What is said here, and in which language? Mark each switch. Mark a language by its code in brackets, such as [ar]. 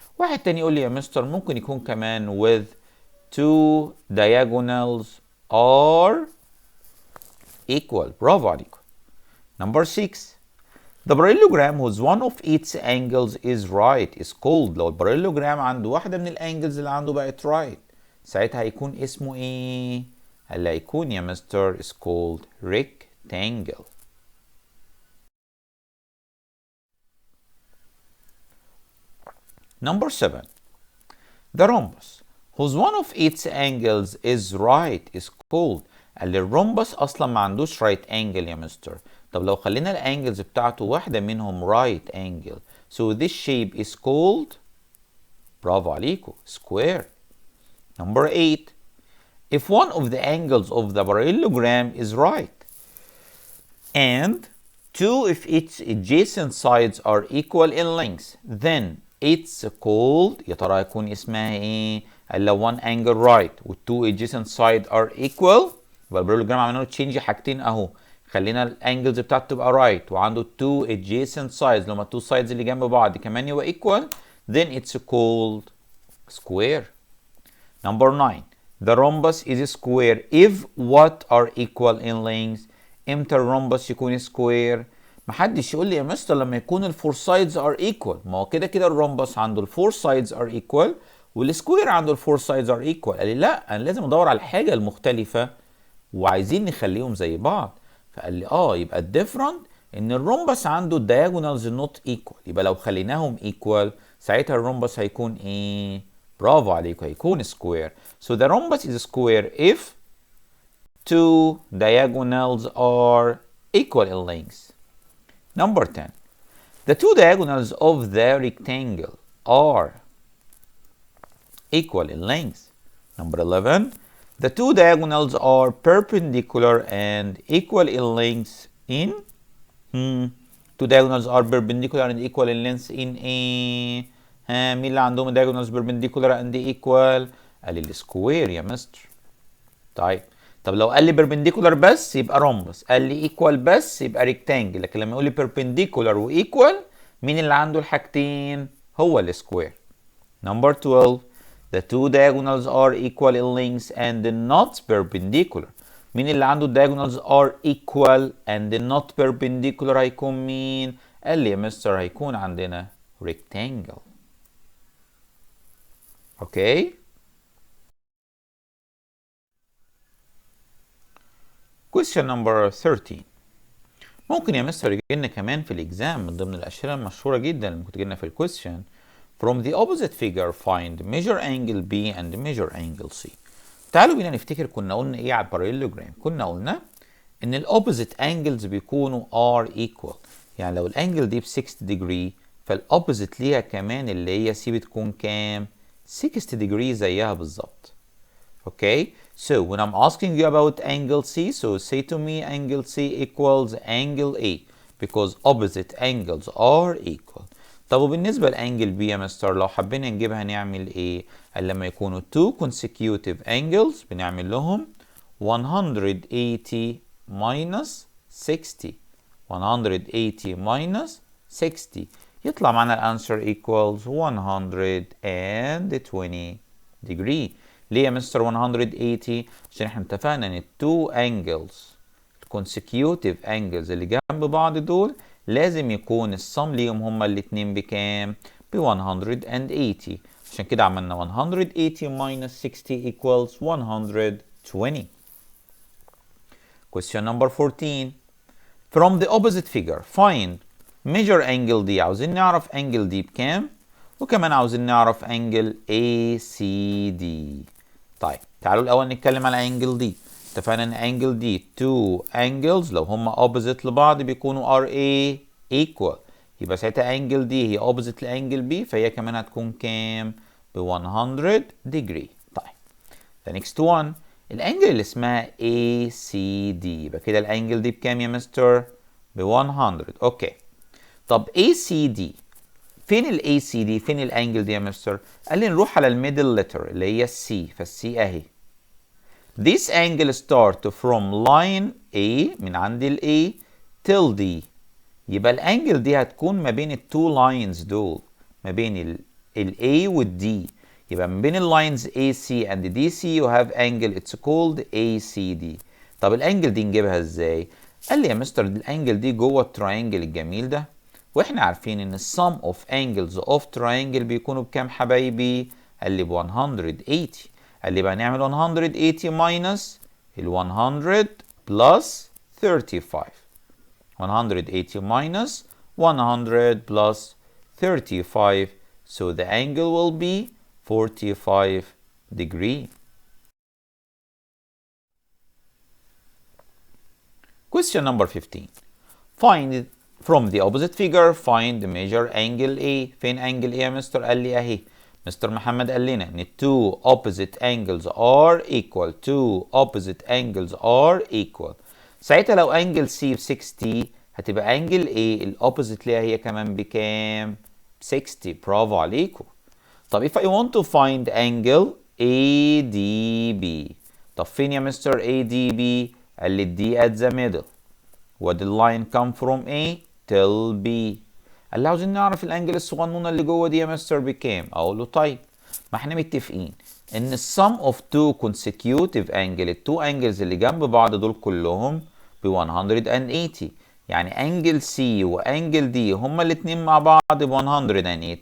[ar] واحد تاني يقول لي يا مستر ممكن يكون كمان [en] with two diagonals are equal. [ar] برافو عليكم. [en] Number 6. The parallelogram whose one of its angles is right is called. [ar] لو الباراليلوجرام عنده واحدة من الانجلز اللي عنده بقت right ساعتها هيكون اسمه ايه؟ اللي هيكون يا مستر [en] is called rectangle. Number 7. The rhombus whose one of its angles is right is called. [ar] قال لي الرومبس اصلا ما عندوش right angle يا مستر. طب لو خلينا الانجلز بتاعته واحدة منهم [en] right angle, so this shape is called. [ar] برافو عليكم square. [en] Number 8. If one of the angles of the parallelogram is right and two of its adjacent sides are equal in length, then it's called. [ar] يا ترى هيكون اسمها ايه؟ قال لو [en] one angle right [ar] و [en] two adjacent sides are equal [ar] يبقى الباراليلوجرام عملنا له تشينج حاجتين اهو. خلينا الانجلز بتاعته تبقى right وعنده [en] two adjacent sides [ar] لما two sides اللي جنب بعض كمان يبقى equal, [en] then it's called square. Number 9. The rhombus is square if what are equal in length. [ar] امتى الرومبس يكون square؟ محدش يقول لي يا مستر لما يكون [en] الفور sides are equal. [ar] ما هو كده كده الرومبس عنده [en] الفور sides are equal [ar] والسكوير عنده الفور سايدز ار ايكوال. قال لي لا انا لازم ادور على الحاجه المختلفه وعايزين نخليهم زي بعض. فقال لي يبقى الديفرنت ان الرومبس عنده [en] الدياجونالز not equal. [ar] يبقى لو خليناهم ايكوال ساعتها الرومبس هيكون ايه؟ برافو عليكم هيكون سكوير. [en] So the rhombus is square if two diagonals are equal in length. Number 10. The two diagonals of the rectangle are equal in length. Number 11. The two diagonals are perpendicular and equal in length in. Two diagonals are perpendicular and equal in length in a. [ar] ها مين اللي عندهم [en] diagonals perpendicular and equal؟ [ar] قال لي السكوير يا مستر. طب لو قال لي perpendicular بس يبقى rhombus، قال لي equal بس يبقى rectangle، لكن لما يقول لي perpendicular و equal مين اللي عنده الحاجتين؟ هو السكوير. [en] Number 12 the two diagonals are equal in length and not perpendicular. [ar] مين اللي عنده [en] diagonals are equal and not perpendicular [ar] هيكون مين؟ قال لي يا مستر هيكون عندنا rectangle. اوكي؟ [en] question number 13. [ar] ممكن يا مستر يجي لنا كمان في الاكزام من ضمن الاشياء المشهوره جدا اللي ممكن تجي لنا في الكويستشن. [en] From the opposite figure find measure angle B and measure angle C. [ar] تعالوا بينا نفتكر كنا قلنا ايه على الباراليلوجرام. كنا قلنا ان الاوبوزيت انجلز بيكونوا [en] are equal، [ar] يعني لو الانجل دي ب 60 degree فالاوبوزيت ليها كمان اللي هي C بتكون كام؟ 60 degree زيها بالظبط. [en] Okay, so when I'm asking you about angle C, so say to me angle C equals angle A because opposite angles are equal. [ar] طب وبالنسبة لانجل B يا مستر لو حبينا نجيبها نعمل ايه؟ قال لما يكونوا [en] two consecutive angles [ar] بنعمل لهم [en] 180 minus 60. 180 minus 60 [ar] يطلع معنا الانسر [en] equals 120 degree. [ar] ليه يا مستر 180؟ عشان احنا اتفقنا ان التو انجلز consecutive angles اللي جنب بعض دول لازم يكون السم ليهم هما الاتنين بكام؟ ب 180. عشان كده عملنا [en] 180 minus 60 equals 120. Question number 14. From the opposite figure find measure angle D. [ar] عاوزين نعرف angle D بكام؟ وكمان عاوزين نعرف angle ACD. طيب تعالوا الاول نتكلم على انجل دي. اتفقنا ان انجل دي two angles لو هما opposite لبعض بيكونوا RA equal، يبقى ساعتها انجل دي هي opposite لانجل بي فهي كمان هتكون كام؟ ب 100 degree. طيب [en] the next one [ar] الانجل اللي اسمها ACD، يبقى كده الانجل دي بكام يا مستر؟ ب 100. اوكي طب ACD فين ال ACD؟ فين الانجل دي يا مستر؟ قال لي نروح على الميدل لتر اللي هي السي، فالسي اهي. [en] This angle start from line A [ar] من عند ال A till D، يبقى الانجل دي هتكون ما بين التو لاينز دول، ما بين ال A وال D، يبقى ما بين اللاينز [en] AC and DC you have angle it's called ACD. [ar] طب الانجل دي نجيبها ازاي؟ قال لي يا مستر الانجل دي جوه التراينجل الجميل ده، واحنا عارفين ان السم اوف انجلز اوف تراينجل بيكونوا بكام حبايبي؟ قال لي ب 180. قال لي بقى نعمل 180 ماينس ال 100 بلس 35. [en] 180 minus 100 plus 35, so the angle will be 45 degree. Question number 15. Find from the opposite figure find the measure angle A. [ar] فين angle A يا مستر؟ قال لي اهي. مستر محمد قال لنا ان [en] two opposite angles are equal. two opposite angles are equal. [ar] ساعتها لو angle C ب 60 هتبقى angle A الاوبوزيت ليها هي كمان بكام؟ 60. برافو عليكم. [en] طب if I want to find angle ADB، [ar] طب فين يا مستر [en] ADB؟ قال لي D at the middle. [ar] وادي اللاين [en] come from A till B. [ar] قال لي عاوزين نعرف الانجل الصغنونه اللي جوه دي يا مستر بكام؟ اقول له طيب ما احنا متفقين ان السم اوف تو consecutive angle التو انجلز اللي جنب بعض دول كلهم ب 180، يعني انجل سي وانجل دي هما الاثنين مع بعض ب 108.